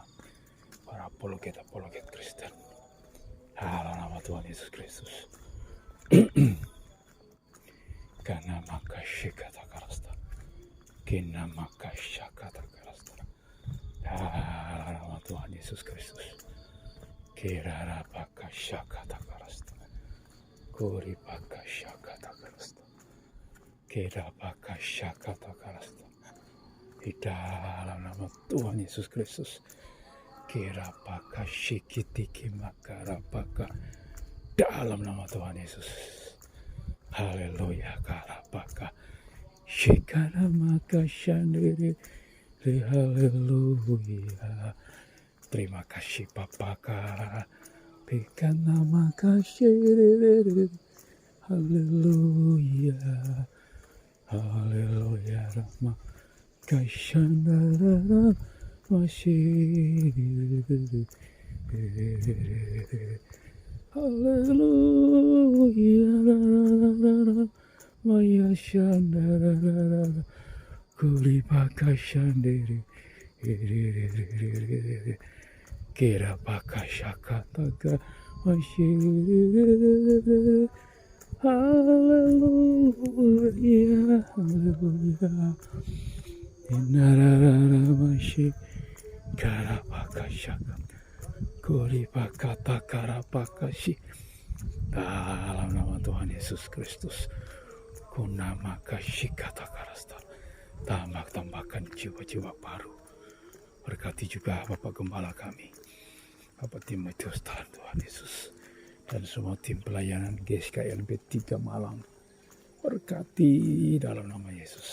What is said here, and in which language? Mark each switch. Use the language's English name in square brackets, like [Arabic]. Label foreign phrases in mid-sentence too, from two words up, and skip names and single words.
[Indonesian] Para apologet Kristen. Dalam nama Tuhan Yesus Kristus. Karena maka shikatakarasta. Kina maka syakatakarasta. Dalam nama Tuhan Yesus Kristus. Kirara baka syakatakarasta. Kuri baka syakatakarasta. Kira baka syakatakarasta. Di dalam nama Tuhan Yesus Kristus. Kira baka syikitiki makara baka. Dalam nama Tuhan Yesus. Haleluya karabaka. Shikara maka shandiri. Haleluya. Terima kasih Bapaka. Bikana maka shandiri. Haleluya. Haleluya Rama. Kashandara masih. Haleluya. Maya shandara kulibaka shandiri kira baka syakataka masih. Haleluya. Haleluya. Inarara masih kara baka syakat kulibaka takara baka sih. Dalam nama Tuhan Yesus Kristus. Kunama kasyikatakarasta. Tambahkan jiwa-jiwa baru. Berkati juga Bapak Gembala kami. Bapak Timotius Tuhan Yesus. Dan semua tim pelayanan GSKLB 3 Malang. Berkati dalam nama Yesus.